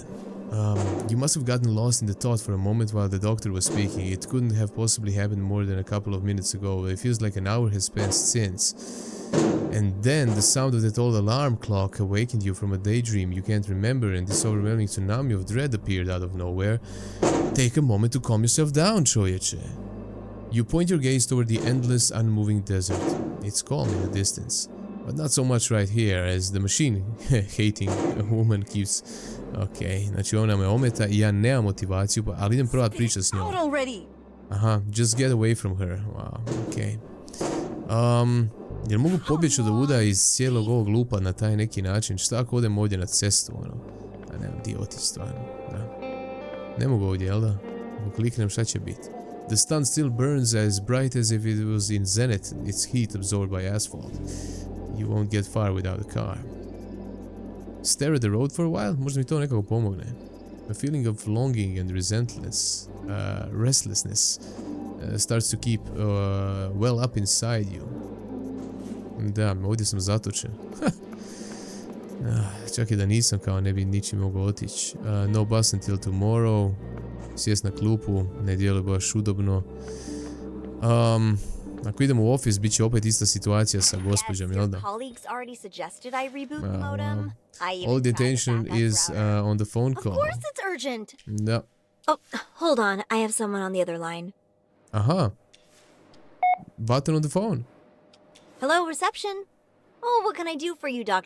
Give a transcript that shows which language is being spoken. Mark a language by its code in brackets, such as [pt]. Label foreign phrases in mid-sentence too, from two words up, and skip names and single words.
[en] You must have gotten lost in the thought for a moment while the doctor was speaking. It couldn't have possibly happened more than a couple of minutes ago. It feels like an hour has passed since. And then the sound of that old alarm clock awakened you from a daydream you can't remember, and this overwhelming tsunami of dread appeared out of nowhere. Take a moment to calm yourself down, čovječe. You point your gaze toward the endless, unmoving desert. It's calm in the distance, but not so much right here, as the machine-hating woman keeps... [hr] Ok, znači ona me ometa i ja nemam motivaciju, ali idem provat pričat s njom. [en] Aha, just get away from her. Wow, ok. [hr] Jel mogu pobjeći od ovuda iz cijelog ovog lupa na taj neki način? Šta ako odem ovdje na cestu, ono? A nemam di otići stvarno, da. Ne mogu ovdje, jel da? Ako kliknem, šta će biti? [en] The sun still burns as bright as if it was in zenith, its heat absorbed by asphalt. You won't get far without a car. Stare at the road for a while? [hr] Možda mi to nekako pomogne. [en] A feeling of longing and restlessness starts to keep well up inside you. [hr] Da, ovdje sam zatočen. Čak i da nisam, kao ne bi ničim mogao otići. [en] No bus until tomorrow. [hr] Sjest na klupu, ne djeluje baš udobno. Ako idemo u office, bit će opet ista situacija sa gospođom, jel da? [en] All the attention is on the phone call. Of course it's urgent. [hr] Da. [en] Oh, hold on. I have someone on the other line. Aha. Button on the phone. Hello, reception. Oh, what can I do for you, Dr.